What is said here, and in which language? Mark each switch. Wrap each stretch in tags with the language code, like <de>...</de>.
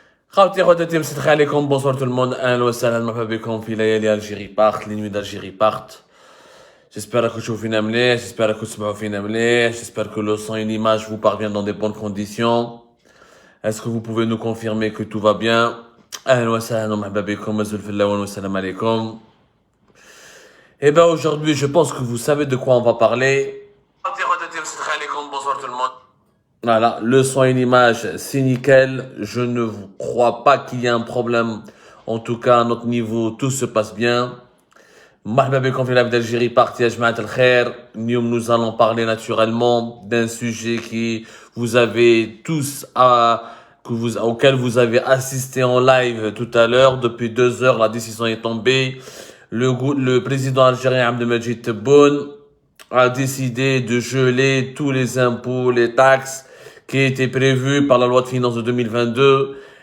<ar>خوتي خواتاتي مسيت عليكم بونسوار تو الموند اهلا وسهلا مرحبا بكم في ليالي الجيري بارت لي نوي d'Algérie بارت.</ar> <fr>J'espère que</fr> <ar>تشوفوا فينا مليح,</ar> <fr>j'espère que</fr> <ar>تسمعوا فينا مليح,</ar> <fr>j'espère que le son et l'image vous parviennent dans des bonnes conditions. Est-ce que vous pouvez nous confirmer que tout va bien?</fr> <ar>اهلا وسهلا ومرحبا بكم مازال في الاول والسلام عليكم.</ar> <fr>Et ben aujourd'hui je pense que vous savez de quoi on va parler. Bonsoir tout le monde. Voilà, le son et l'image, c'est nickel. Je ne crois pas qu'il y ait un problème. En tout cas, à notre niveau, tout se passe bien.</fr> <ar>مرحبا بكم في</ar> <fr>live d'Algérie partie</fr> <ar>يا جماعة الخير.</ar> <fr>Nous allons parler naturellement d'un sujet qui vous avez tous auquel vous avez assisté en live tout à l'heure. Depuis 2 heures, la décision est tombée. Le président algérien Abdelmadjid Tebboune a décidé de geler tous les impôts, les taxes qui étaient prévus par la loi de finances de 2022.</fr>